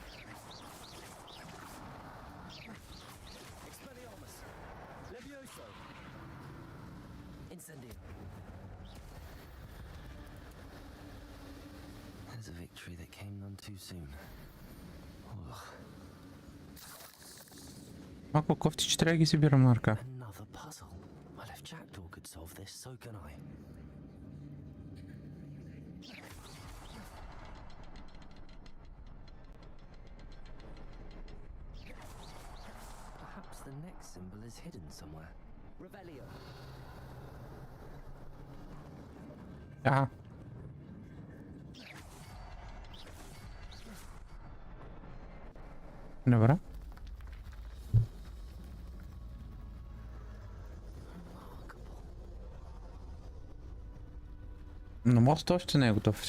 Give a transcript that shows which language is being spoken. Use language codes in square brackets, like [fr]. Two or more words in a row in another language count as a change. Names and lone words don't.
[en] Expelliarmus. Levioso. Incendio. There's a victory that came none too soon. Ugh. [bg] Ако кофтич трябва да ги събирам на ръка. [en] Another puzzle. Well, if Jackdaw could solve this, so can I. Perhaps the next symbol is hidden somewhere. Revelio. [bg] Ага. Добре. Но мост още не е готов.